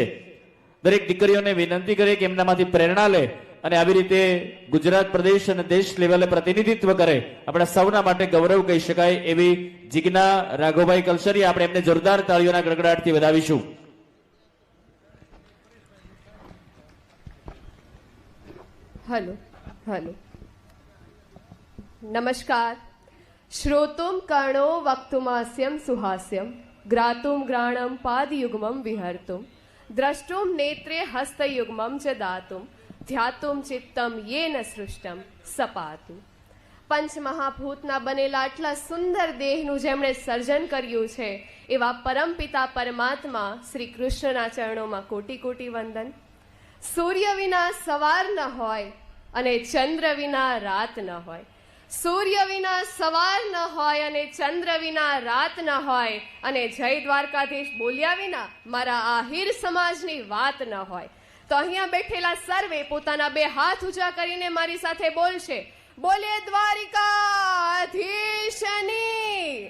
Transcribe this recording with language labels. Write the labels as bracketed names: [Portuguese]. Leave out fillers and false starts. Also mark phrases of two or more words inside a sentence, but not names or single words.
[Gujarati] દરેક દીકરીઓને વિનંતી કરે કે એમનામાંથી પ્રેરણા લે અને આવી રીતે ગુજરાત પ્રદેશ અને દેશ લેવલે પ્રતિનિધિત્વ કરે. આપણા સૌના માટે ગૌરવ કહી શકાય એવી જીજ્ઞા રાઘવભાઈ કલસરિયા, આપણે એમને જોરદાર તાળીઓના ગડગડાટથી વધાવીશું. [Hindi] हेलो हेलो नमस्कार. [Sanskrit] श्रोतुम कर्णो वक्तुमास्यम सुहास्यम ग्रातुम ग्राणम पादयुग्मम विहर्तुम द्रष्टुम नेत्रे हस्तयुग्मम च दातुम ध्यातुम चित्तम येन सृष्टम सपातु. [Gujarati] પંચમહાભૂતના બનેલા આટલા સુંદર દેહનું જેમણે સર્જન કર્યું છે એવા પરમપિતા પરમાત્મા શ્રી કૃષ્ણના ચરણોમાં કોટી કોટી વંદન. સૂર્ય વિના સવાર ન હોય અને ચંદ્ર વિના રાત ન હોય, સૂર્ય વિના સવાર ન હોય અને ચંદ્ર વિના રાત ન હોય અને જય દ્વારકાધીશ બોલ્યા વિના મારા આહિર સમાજની વાત ન હોય, તો અહીંયા બેઠેલા સર્વે પોતાના બે હાથ ઊંચા કરીને મારી સાથે બોલશે, બોલે દ્વારિકાધીશની.